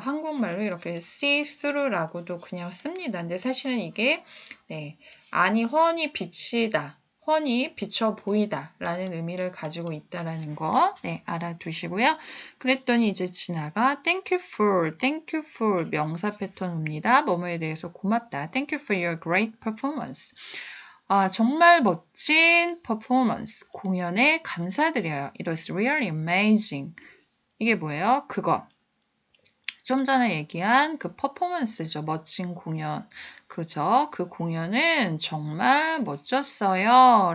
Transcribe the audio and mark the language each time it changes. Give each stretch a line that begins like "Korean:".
Korean: 한국말로 이렇게 see-through라고도 그냥 씁니다. 근데 사실은 이게 안이 훤히 비치다, 훤히 비쳐 보이다 라는 의미를 가지고 있다라는 거 알아두시고요. 그랬더니 이제 지나가
English: thank you for
Korean: 명사 패턴 옵니다. 뭐뭐에 대해서 고맙다.
English: Thank you for your great performance.
Korean: 정말 멋진 퍼포먼스, 공연에 감사드려요.
English: It was really amazing.
Korean: 이게 뭐예요? 그거. 좀 전에 얘기한 퍼포먼스죠. 멋진 공연. 그죠? 그 공연은 정말 멋졌어요.